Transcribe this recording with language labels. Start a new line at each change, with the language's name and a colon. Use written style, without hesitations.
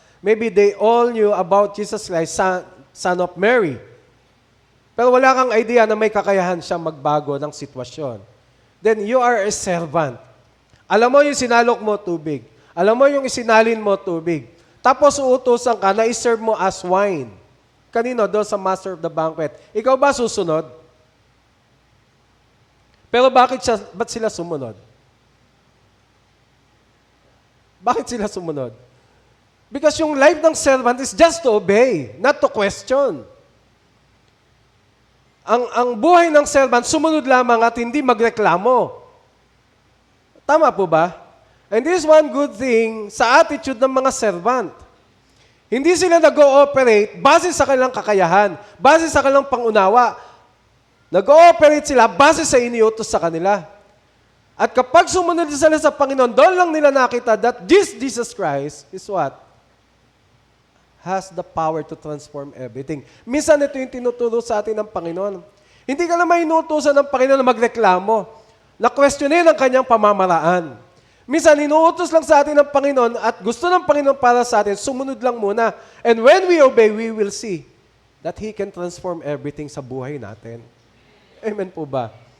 English: Maybe they all knew about Jesus Christ, son of Mary.
Filipino: Pero wala kang idea na may kakayahan siya magbago ng sitwasyon.
English: Then you are a servant.
Filipino: Alam mo yung sinalok mo tubig. Alam mo yung isinalin mo tubig. Tapos uutusan ka na iserve mo as wine. Kanino? Doon sa master of the banquet. Ikaw ba susunod? Pero ba't sila sumunod? Bakit sila sumunod?
English: Because yung life ng servant is just to obey, not to question.
Filipino: Ang buhay ng servant, sumunod lamang at hindi magreklamo. Tama po ba?
English: And this is one good thing sa attitude ng mga servant.
Filipino: Hindi sila nag-ooperate base sa kanilang kakayahan, base sa kanilang pangunawa. Nag-ooperate sila base sa iniutos sa kanila. At kapag sumunod sila sa Panginoon, doon lang nila nakita
English: that this Jesus Christ is what? Has the power to transform everything.
Filipino: Minsan ito yung tinuturo sa atin ng Panginoon. Hindi ka naman inuutosan ng Panginoon na magreklamo. Na-questionin ang kanyang pamamaraan. Minsan, inuutos lang sa atin ng Panginoon at gusto ng Panginoon para sa atin, sumunod lang muna.
English: And when we obey, we will see that He can transform everything
Filipino: sa buhay natin. Amen po ba?